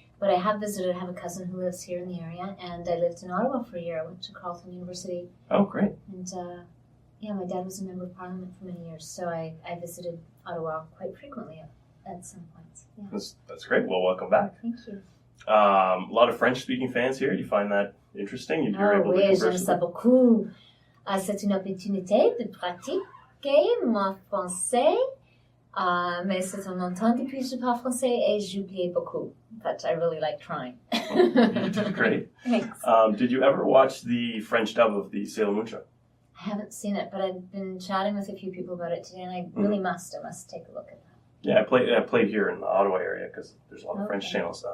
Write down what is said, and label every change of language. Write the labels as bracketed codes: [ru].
[en] But I have visited, I have a cousin who lives here in the area, and I lived in Ottawa for a year. I went to Carleton University. Oh, great. And yeah, my dad was a member of Parliament for many years, so I visited Ottawa quite frequently at some points. Yeah. That's great. Well, welcome back. Thank you. A lot of French-speaking fans here. Do you find that interesting? You're able to [fr] oui, [en] converse [fr] j'aime [en] with [fr] ça [en] them? [fr] beaucoup. C'est une opportunité de pratiquer mon français, mais c'est un longtemps depuis que je parle français et j'oublie beaucoup. [en] But I really like trying. You did great. Thanks. Did you ever watch the French dub of the Sailor Moon show? I haven't seen it, but I've been chatting with a few people about it today, and I really must take a look at that. Yeah, I played here in the Ottawa area because there's a lot of French channels.